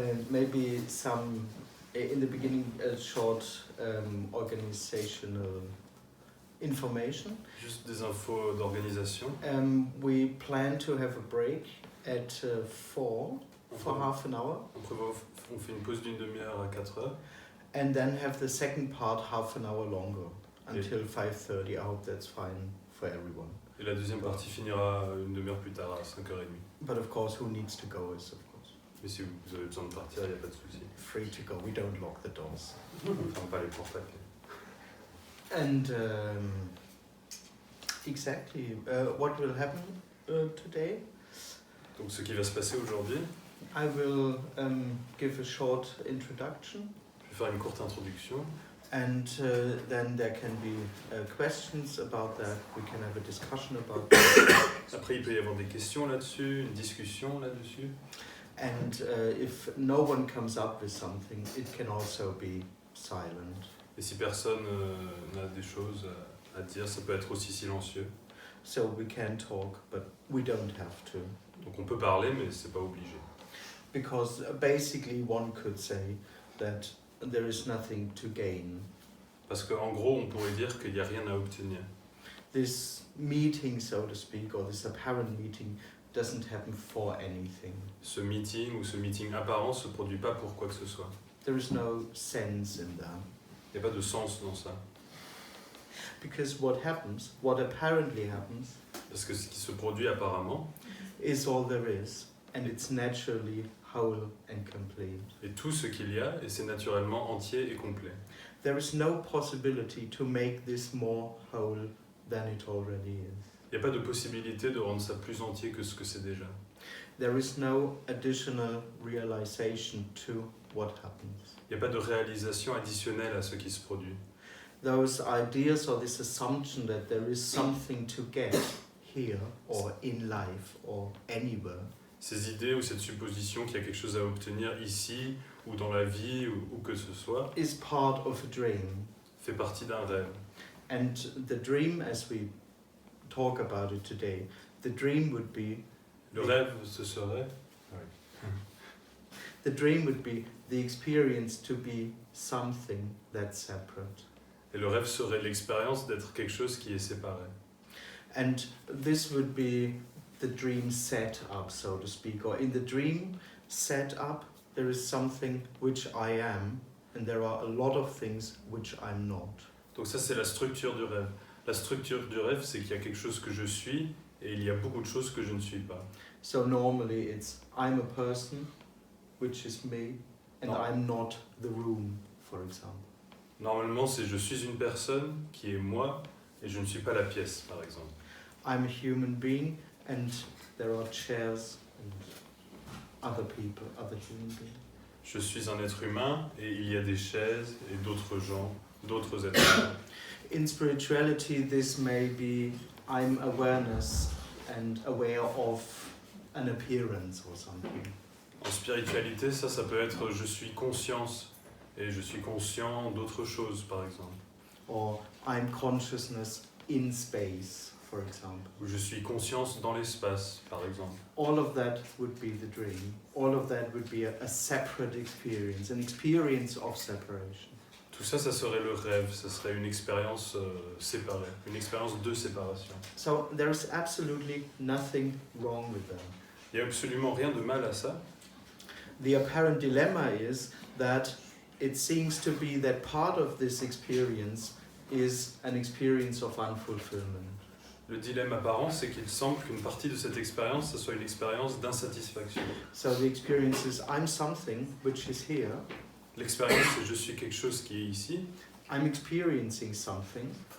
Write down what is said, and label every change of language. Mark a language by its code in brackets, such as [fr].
[en] Maybe some, in the beginning, a short organizational information. [fr] Juste des infos d'organisation. [en] We plan to have a break at 4 for half an hour. [fr] On fait une pause d'une demi-heure à 4 heures. [en] And then have the second part half an hour longer, until 5:30. I hope that's fine for everyone. [fr] Et la deuxième partie finira une demi-heure plus tard à 5h30. [en] But of course, who needs to go is, of course, [fr] Mais si vous avez besoin de partir, il n'y a pas de souci. [en] free to go. We don't lock the doors. [fr] On ne ferme pas les portes à clé. [en] And exactly what will happen today? [fr] Donc ce qui va se passer aujourd'hui, [en] I will give a short introduction, [fr] je vais faire une courte introduction. [en] and then there can be questions about that. We can have a discussion about that. [fr] Après, il peut y avoir des questions là-dessus, une discussion là-dessus. [en] And if no one comes up with something, it can also be silent. [fr] Et si personne n'a des choses à dire, ça peut être aussi silencieux. [en] So we can talk, but we don't have to. [fr] Donc on peut parler, mais c'est pas obligé. [en] Because basically one could say that there is nothing to gain. [fr] Parce qu'en gros, on pourrait dire qu'il n'y a rien à obtenir. [en] This meeting, so to speak, or this apparent meeting, doesn't happen for anything. [fr] Ce meeting ou ce meeting apparent se produit pas pour quoi que ce soit. [en] There is no sense in that. [fr] Il n'y a pas de sens dans ça. [en] Because what happens, what apparently happens, [fr] Parce que ce qui se produit apparemment, [en] is all there is, and it's naturally whole and complete. [fr] est tout ce qu'il y a, et c'est naturellement entier et complet. [en] There is no possibility to make this more whole than it already is. [fr] Il n'y a pas de possibilité de rendre ça plus entier que ce que c'est déjà. [en] There is no additional realization to what happens. [fr] Il n'y a pas de réalisation additionnelle à ce qui se produit. [en] Those ideas or this assumption that there is something to get here or in life or anywhere [fr] Ces idées ou cette supposition qu'il y a quelque chose à obtenir ici ou dans la vie ou que ce soit [en] is part of a dream. [fr] fait partie d'un rêve. [en] And the dream, as we talk about it today, the dream would be [fr] Le rêve, ce serait [en] the dream would be the experience to be something that's separate. [fr] Et le rêve serait l'expérience d'être quelque chose qui est séparé. [en] And this would be the dream set up, so to speak. Or in the dream set up, there is something which I am, and there are a lot of things which I'm not. [fr] Donc ça, c'est la structure du rêve. La structure du rêve, c'est qu'il y a quelque chose que je suis et il y a beaucoup de choses que je ne suis pas. [en] So normally it's I'm a person, which is me, and No. I'm not the room, for example. [fr] Normalement, c'est je suis une personne qui est moi et je ne suis pas la pièce, par exemple. [en] I'm a human being, and there are chairs and other people, other human beings. [fr] Je suis un être humain et il y a des chaises et d'autres gens, d'autres êtres humains. [en] In spirituality, this may be I'm awareness and aware of an appearance or something. [fr] En spiritualité, ça peut être je suis conscience et je suis conscient d'autres choses, par exemple. [en] Or I'm consciousness in space. for example. [fr] où je suis conscience dans l'espace, par exemple. [en] All of that would be the dream. All of that would be a separate experience, an experience of separation. [fr] Tout ça, ça serait le rêve, ça serait une expérience séparée, une expérience de séparation. [en] So there's absolutely nothing wrong with that. [fr] Il n'y a absolument rien de mal à ça. [en] The apparent dilemma is that it seems to be that part of this experience is an experience of unfulfillment. [fr] Le dilemme apparent, c'est qu'il semble qu'une partie de cette expérience, ce soit une expérience d'insatisfaction. [en] So the experience is I'm something which is here, [fr] L'expérience, c'est je suis quelque chose qui est ici, [en] I'm experiencing something,